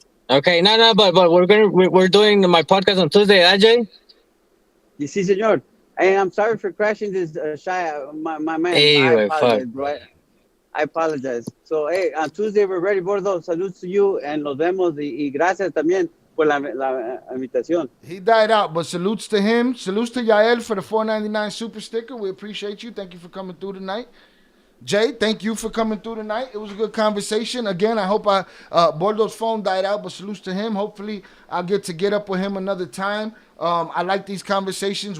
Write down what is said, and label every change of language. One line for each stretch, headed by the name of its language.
English: Okay, no, but we're doing my podcast on Tuesday, Ajay. You see, senor. Hey, I'm sorry for crashing this shy, my man. Hey, I way, fuck. apologize, bro. I apologize. So, hey, on Tuesday we're ready, Bordo. Salutes to you and
Spanish: nos vemos y gracias también por la invitación.
English: He died out, but salutes to him. Salutes to Yael for the $4.99 super sticker. We appreciate you. Thank you for coming through tonight. Jay, thank you for coming through tonight. It was a good conversation. Again, I hope Bordo's phone died out, but salutes to him. Hopefully, I'll get up with him another time. I like these conversations.